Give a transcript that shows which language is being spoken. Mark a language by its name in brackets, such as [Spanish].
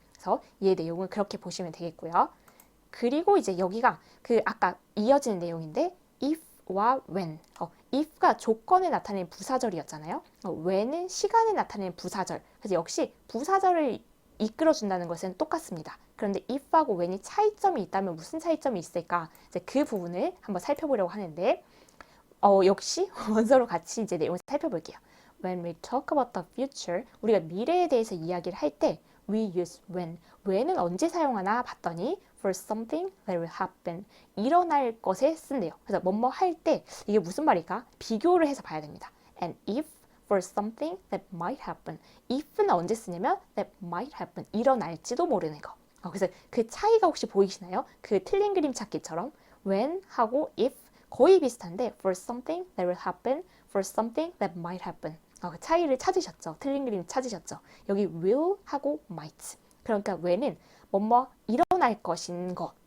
[Korean] 그래서 이 내용을 그렇게 보시면 되겠고요. 그리고 이제 여기가 그 아까 이어지는 내용인데 if와 when if가 조건을 나타내는 부사절이었잖아요. when은 시간을 나타내는 부사절. 그래서 역시 부사절을 이끌어준다는 것은 똑같습니다. 그런데 if하고 when이 차이점이 있다면 무슨 차이점이 있을까? 이제 그 부분을 한번 살펴보려고 하는데 역시 원서로 같이 이제 내용을 살펴볼게요. [English] When we talk about the future, [Korean] 우리가 미래에 대해서 이야기를 할 때 [English] we use when. [Korean] when은 언제 사용하나 봤더니 [English] for something that will happen. [Korean] 일어날 것에 쓴대요. 그래서 뭐뭐 할 때 이게 무슨 말일까? 비교를 해서 봐야 됩니다. [English] And if for something that might happen. [Korean] if는 언제 쓰냐면 [English] that might happen. [Korean] 일어날지도 모르는 거. 그래서 그 차이가 혹시 보이시나요? 그 틀린 그림 찾기처럼 when 하고 if 거의 비슷한데 [English] for something that will happen, for something that might happen. [Korean] 그 차이를 찾으셨죠? 틀린 그림 찾으셨죠? 여기 will 하고 might. 그러니까 when은 뭐뭐 일어날 것인 것.